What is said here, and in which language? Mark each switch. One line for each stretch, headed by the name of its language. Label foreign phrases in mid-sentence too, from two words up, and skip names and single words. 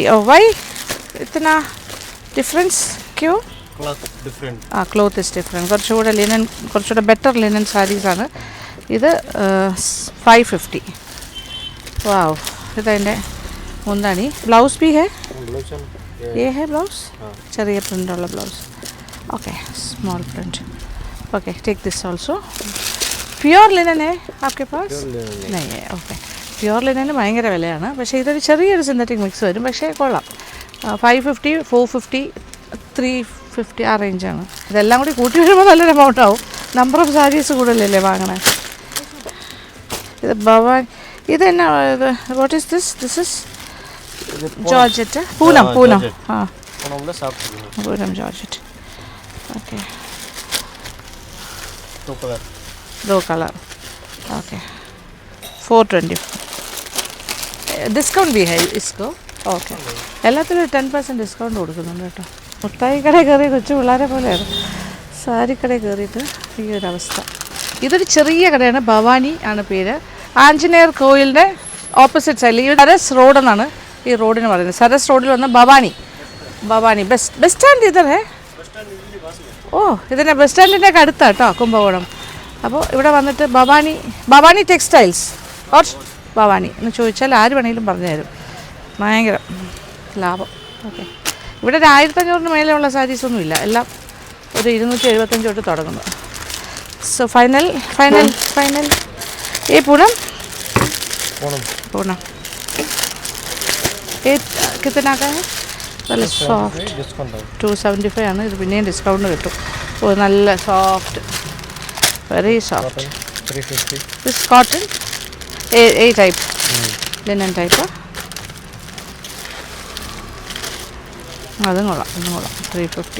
English: Oh why
Hindi: ഇतना ഡിഫറൻസ്? ക്യൂ?
English: Cloth is different.
Malayalam: കുറച്ചുകൂടെ ലിനൻ, കുറച്ചുകൂടെ
English: better linen
Malayalam: സാരീസാണ് ഇത്. 550. വാവ്. ഇതതിൻ്റെ മുന്താണി.
Hindi: ब्लाउज भी है? ये है ब्लाउज,
Malayalam: ചെറിയ പ്രിൻ്റുള്ള ബ്ലൗസ്.
English: Okay, small print. Okay, take this also. pure linen
Hindi: है आपके पास? नहीं है.
Malayalam: ഓക്കെ,
English: pure linen
Malayalam: ഭയങ്കര വിലയാണ്. പക്ഷേ ഇതൊരു ചെറിയൊരു
English: synthetic mix
Malayalam: വരും. പക്ഷേ കൊള്ളാം. 550, 450, 350 ആ റേഞ്ചാണ്. ഇതെല്ലാം കൂടി കൂട്ടി വരുമ്പോൾ നല്ലൊരു എമൗണ്ട് ആവും.
English: number of sarees
Malayalam: കൂടുതലല്ലേ വാങ്ങണേ. ഇത് ഭവാൻ. ഇത് എന്നാ ഇത്?
English: What is this? This is georgette. Poonam. Poonam.
Malayalam: ആ, പൂനം ജോർജറ്റ്. ഓക്കെ, 2 color.
Hindi: ഓക്കെ, 420. ഡിസ്കൗണ്ട് भी है इसको.
Malayalam: ഓക്കെ, എല്ലാത്തിനും 10% ഡിസ്കൗണ്ട് കൊടുക്കുന്നുണ്ട് കേട്ടോ. മുട്ടായി കടയിൽ കയറി കൊച്ചു പിള്ളേരെ പോലെയാണ് സാരിക്കടയിൽ കയറിയിട്ട് ഈ ഒരു അവസ്ഥ. ഇതൊരു ചെറിയ കടയാണ്. ഭവാനി ആണ് പേര്. ആഞ്ജനേയർ കോയിലിൻ്റെ
English: opposite side.
Malayalam: ഈ സരസ് റോഡ് എന്നാണ് ഈ റോഡിന് പറയുന്നത്. സരസ് റോഡിൽ വന്ന് ഭവാനി. ഭവാനി
English: bus stand
Malayalam: ഇതേ. ഓ, ഇതിൻ്റെ
English: bus stand
Malayalam: ഒക്കെ അടുത്താണ് കേട്ടോ കുംഭകോണം. അപ്പോൾ ഇവിടെ വന്നിട്ട് ഭവാനി ടെക്സ്റ്റൈൽസ് ഓർ ഭവാനി എന്ന് ചോദിച്ചാൽ ആര് വേണമെങ്കിലും പറഞ്ഞു തരും. ഭയങ്കര ലാഭം. ഓക്കെ, ഇവിടെ ഒരു 1500 മേലെയുള്ള സാരീസൊന്നും ഇല്ല. എല്ലാം ഒരു 275 തൊട്ട് തുടങ്ങുന്നു.
English: so final
Hindi: ये पूनम पूनम ये कितना का है?
Malayalam: നല്ല സോഫ്റ്റ് 275 ആണ്. ഇത് പിന്നെയും ഡിസ്കൗണ്ട് കിട്ടും. ഓ നല്ല സോഫ്റ്റ്,
English: very soft. This cotton a type, linen type.
Malayalam: അതും കൊള്ളാം, 350.